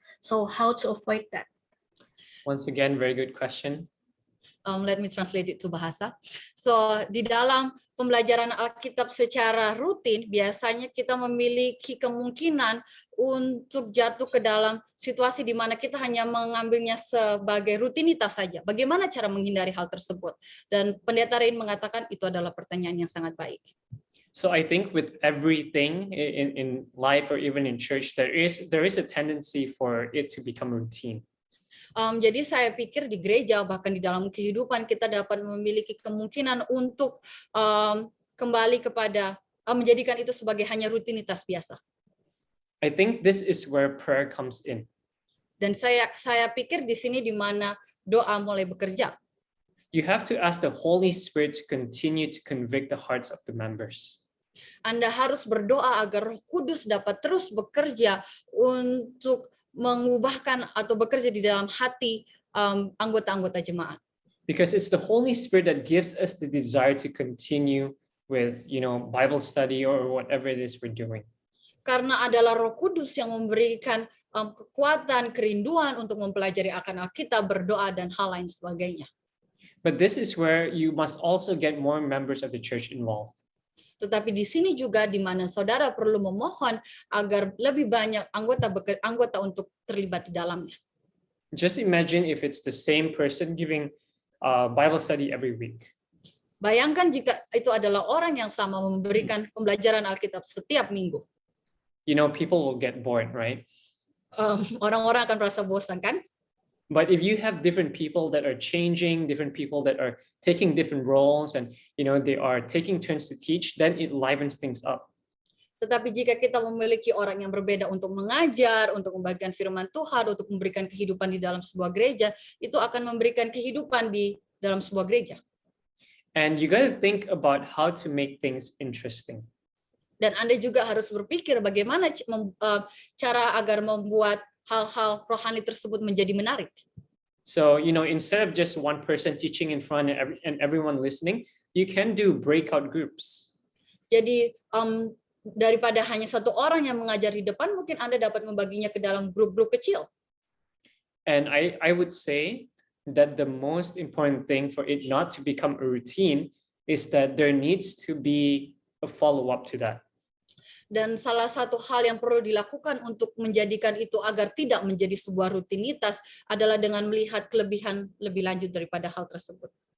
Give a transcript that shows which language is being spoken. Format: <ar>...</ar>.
<en>So how to avoid that? Once again, very good question. Let me translate it to bahasa.</en> <id>So, di dalam pembelajaran Alkitab secara rutin, biasanya kita memiliki kemungkinan untuk jatuh ke dalam situasi di mana kita hanya mengambilnya sebagai rutinitas saja. Bagaimana cara menghindari hal tersebut? Dan Pendeta Rain mengatakan itu adalah pertanyaan yang sangat baik.</id> <en>So I think with everything in life or even in church, there is a tendency for it to become routine.</en> <id>Jadi saya pikir di gereja bahkan di dalam kehidupan kita dapat memiliki kemungkinan untuk kembali kepada menjadikan itu sebagai hanya rutinitas biasa.</id> <en>I think this is where prayer comes in.</en> <id>Dan saya pikir di sini di mana doa mulai bekerja.</id> <en>You have to ask the Holy Spirit to continue to convict the hearts of the members.</en> <id>Anda harus berdoa agar Roh Kudus dapat terus bekerja untuk mengubahkan atau bekerja di dalam hati anggota-anggota jemaat.</id> <en>Because it's the Holy Spirit that gives us the desire to continue with, Bible study or whatever it is we're doing.</en> <id>Karena adalah Roh Kudus yang memberikan kekuatan, kerinduan untuk mempelajari akan Alkitab, berdoa dan hal lain sebagainya.</id> <en>But this is where you must also get more members of the church involved.</en> <id>Tetapi di sini juga di mana saudara perlu memohon agar lebih banyak anggota untuk terlibat di dalamnya.</id> <en>Just imagine if it's the same person giving Bible study every week.</en> <id>Bayangkan jika itu adalah orang yang sama memberikan pembelajaran Alkitab setiap minggu.</id> <en>You know, people will get bored, right?</en> <id>Orang-orang akan merasa bosan, kan?</id> <en>But if you have different people that are changing, different people that are taking different roles, and they are taking turns to teach, then it livens things up.</en> <id>Tetapi jika kita memiliki orang yang berbeda untuk mengajar, untuk membagikan firman Tuhan, untuk memberikan kehidupan di dalam sebuah gereja, itu akan memberikan kehidupan di dalam sebuah gereja.</id> <en>And you got to think about how to make things interesting.</en> <id>Dan Anda juga harus berpikir bagaimana cara agar membuat hal-hal rohani tersebut menjadi menarik.</id> <en>So, instead of just one person teaching in front and everyone listening, you can do breakout groups.</en> <id>Jadi, daripada hanya satu orang yang mengajar di depan, mungkin Anda dapat membaginya ke dalam grup-grup kecil.</id> <en>And I would say that the most important thing for it not to become a routine is that there needs to be a follow-up to that.</en> <id>Dan salah satu hal yang perlu dilakukan untuk menjadikan itu agar tidak menjadi sebuah rutinitas adalah dengan melihat kelebihan lebih lanjut daripada hal tersebut.</id>